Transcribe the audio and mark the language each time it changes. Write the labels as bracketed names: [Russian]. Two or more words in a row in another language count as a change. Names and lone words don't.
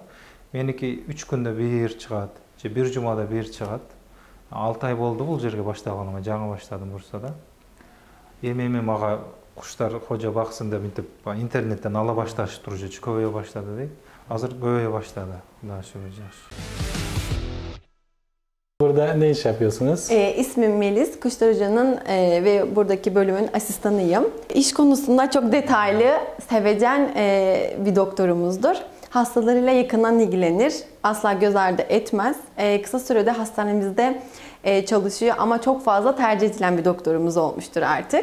[Kyrgyz] Меники 3 күндө 1 чыгат, же 1 жумада 1 чыгат. 6 ай болду бул жерге баштаганыма, жаңы баштадым Бурсада. Эми мага куштар кожо баксын деп мынтип интернеттен ала башташып уже көбөйө баштады дейт. Азыр көбөйө баштады. Кудай шүгүр жакшы. [Turkish] Burada ne iş yapıyorsunuz? İsmim Melis, Kuşlar Hoca'nın ve buradaki bölümün asistanıyım. İş konusunda çok detaylı, sevecen bir doktorumuzdur. Hastalarıyla yakından ilgilenir, asla göz ardı etmez. Kısa sürede hastanemizde çalışıyor ama çok fazla tercih edilen bir doktorumuz olmuştur artık.